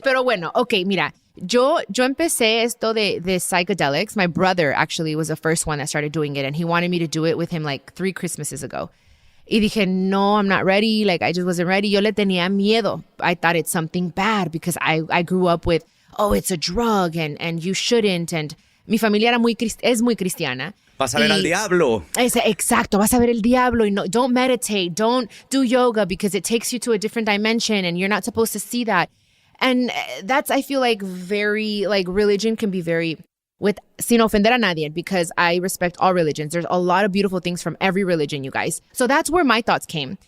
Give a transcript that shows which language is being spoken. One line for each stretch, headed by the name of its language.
Spanish: Pero bueno, okay, mira. Yo empecé esto de psychedelics.
English: My brother actually was the first one that started doing it, and he wanted me to do it with him like 3 Christmases ago.
Spanish: Y dije, no,
English: I'm not ready. Like, I just wasn't ready.
Spanish: Yo le tenía miedo.
English: I thought it's something bad because I grew up with, oh, it's a drug and you shouldn't.
Spanish: And mi familia es muy cristiana. Vas a ver al diablo. Exacto, vas a ver el diablo. Y no,
English: don't meditate, don't do yoga because it takes you to a different dimension and you're not supposed to see that. And that's, I feel like, very, like, religion can be very,
Spanish: sin ofender a nadie,
English: because I respect all religions. There's a lot of beautiful things from every religion, you guys. So that's where my thoughts came.